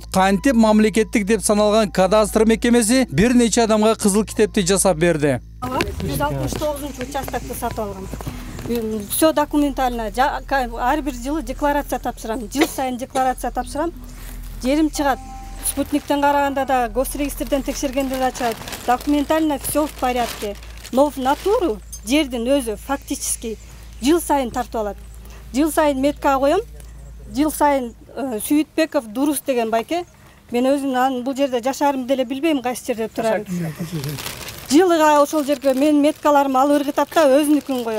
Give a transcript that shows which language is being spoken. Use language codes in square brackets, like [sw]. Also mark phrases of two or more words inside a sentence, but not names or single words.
[ky] Кантип мамлекеттик деп саналган кадастр мекемеси бир нече адамга кызыл китепти жасап берди. 169-участокты сатып алгам. [ru] Все документально. [ky] Ар бир жылы декларация тапшырам. Жыл сайын декларация тапшырам. Жерим чыгат. Спутниктен караганда да, госрегистрден текшергенде да чыгат. [ru] Документально все в порядке. Но в натуру [ky] жердин өзү фактически жыл сайын тартып алат. Жыл сайын метка коем. Жыл сайын Сүйүтбеков Дурус деген байке. Мен өзүм анын бул жерде жашаарымды деле билбейм, кайсы жерде турарын. Жылыга ошол жерге мен меткаларымды алып ыргытат да, өзүнүкүн коет.